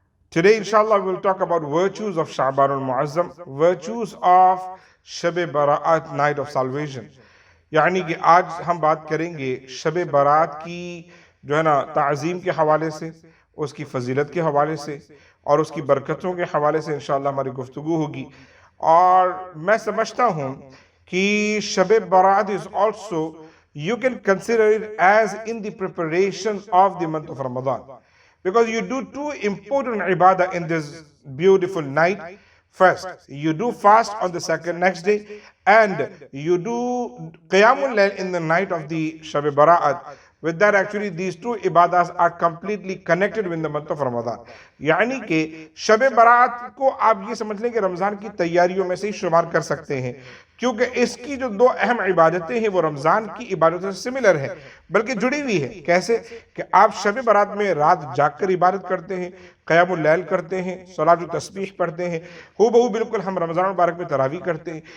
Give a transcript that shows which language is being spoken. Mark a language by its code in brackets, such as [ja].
[en] Today, inshallah, we'll talk about virtues of Sha'ban al-Mu'azzam, virtues of Shabe Barat, night of salvation. [ur] یعنی کہ آج ہم بات کریں گے شب برات کی جو ہے نا تعظیم کے حوالے سے، اس کی فضیلت کے حوالے سے اور اس کی برکتوں کے حوالے سے انشاءاللہ ہماری گفتگو ہوگی. اور میں سمجھتا ہوں کہ Shab Barat [en] is also, you can consider it as in the preparation of the month of Ramadan, because you do two important ibadah in this beautiful night. First, you do fast on the next day, and you do Qiyamul Layl in the night of the Shabe Barat. With that, actually, these two ibadahs are completely connected with the month of Ramadan. [ur] یعنی کہ شب برات کو آپ یہ سمجھ لیں کہ رمضان کی تیاریوں میں سے ہی شمار کر سکتے ہیں، کیونکہ اس کی جو دو اہم عبادتیں ہیں وہ رمضان کی عبادتوں سے سملر ہیں، بلکہ جڑی ہوئی ہے. کیسے کہ آپ شب برات میں رات جاگ کر عبادت کرتے ہیں، قیام اللیل کرتے ہیں، صلاۃ و تسبیح پڑھتے ہیں، ہو بہو بالکل ہم رمضان مبارک میں تراویح کرتے ہیں.